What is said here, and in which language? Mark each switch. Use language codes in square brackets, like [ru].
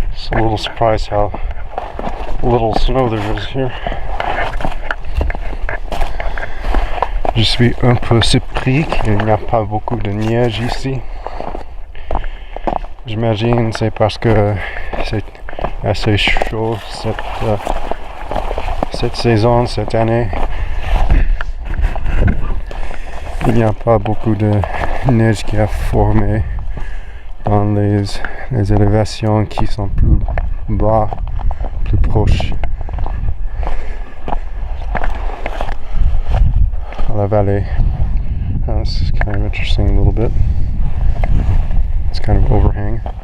[en] A little surprised how little snow there is here. [fr] Je suis un peu surpris qu'il n'y a pas beaucoup de neige ici. J'imagine c'est parce que c'est assez chaud cette saison, cette année. Il n'y a pas beaucoup de neige qui a formé dans les élévations qui sont plus bas, plus proches à la vallée. [en] This is kind of interesting a little bit. It's kind of overhang.